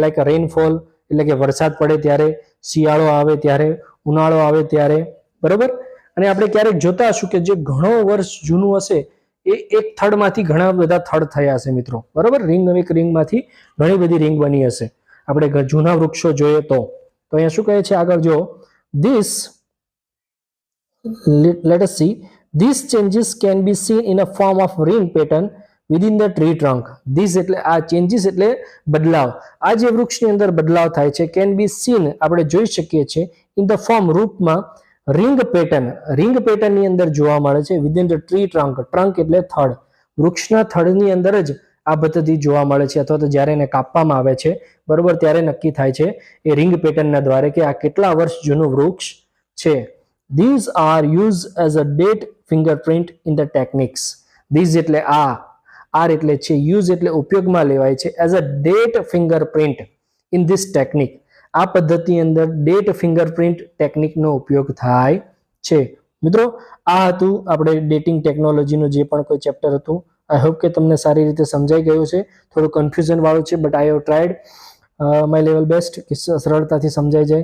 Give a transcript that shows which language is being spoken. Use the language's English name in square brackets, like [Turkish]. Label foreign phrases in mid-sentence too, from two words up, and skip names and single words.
[English] like rainfall [Gujarati] એટલે કે વરસાદ પડે ત્યારે, શિયાળો આવે ત્યારે, ઉનાળો આવે ત્યારે, બરોબર. અને આપણે ક્યારેક જોતા હશું કે જે ઘણો વર્ષ જૂનું હશે એ એક થડમાંથી ઘણા બધા થડ થયા હશે મિત્રો, બરોબર. એક રિંગમાંથી ઘણી બધી રિંગ બની હશે. આપણે જૂના વૃક્ષો જોઈએ તો અહીંયા શું કહે છે આગળ, જો ધીસ [English] let us see, these changes can be seen in a form of ring pattern within the tree trunk. [Gujarati] These એટલે આ changes એટલે બદલાવ, આ જે વૃક્ષની અંદર બદલાવ થાય છે, [English] can be seen [Gujarati] આપણે જોઈ શકીએ છીએ, [English] in the form [Gujarati] રૂપમાં, [English] ring pattern [Gujarati] ની અંદર જોવા મળે છે, [English] within the tree trunk, [Gujarati] trunk એટલે થડ, વૃક્ષના થડની અંદર જ આ પદ્ધતિ જોવા મળે છે, અથવા તો જ્યારે એને કાપવામાં આવે છે, બરોબર, ત્યારે નક્કી થાય છે એ રિંગ પેટર્નના દ્વારા કે આ કેટલા વર્ષ જૂનું વૃક્ષ છે. [English] These are used as a date fingerprint in the techniques. [Gujarati] These એટલે R એટલે છે, use એટલે ઉપયોગમાં લેવાય છે, [English] as a date fingerprint in this technique. [Gujarati] આ પદ્ધતિ અંદર [English] date fingerprint [Gujarati] ટેકનિકનો ઉપયોગ થાય છે. મિત્રો આ હતું આપણે ડેટિંગ ટેકનોલોજીનું જે પણ કોઈ ચેપ્ટર હતું. [English] I hope [Gujarati] કે તમને સારી રીતે સમજાઈ ગયું છે. થોડું કન્ફ્યુઝન વાળું છે, [English] but I have tried my level best [Gujarati] કે સરળતાથી સમજાઈ જાય.